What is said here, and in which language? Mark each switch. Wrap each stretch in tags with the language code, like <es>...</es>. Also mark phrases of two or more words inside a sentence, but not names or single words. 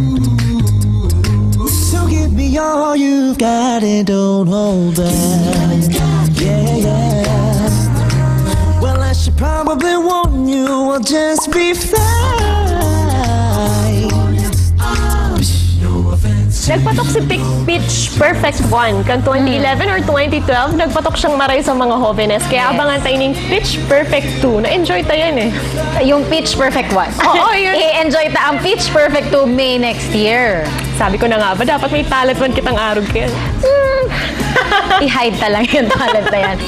<en>So give me all you've got and don't hold back. Yeah, yeah. I should probably warn you, I'll just be fine. No offense.</en> <bik>Nagpatok si Pitch Perfect 1 kan 2011 or 2012, nagpatok siyang maray sa mga jóvenes.</bik> <tl>Kaya abangan tayo ng Pitch Perfect 2. Na-enjoy tayo yan eh. Yung Pitch Perfect 1. Oo, yun.</tl> <bik>I-enjoy ta ang Pitch Perfect 2 May</bik> <en>next year.</en> <bik>Sabi ko na nga ba, dapat may talent man kitang arog ka yan. I-hide ta lang yung talent na yan.</bik>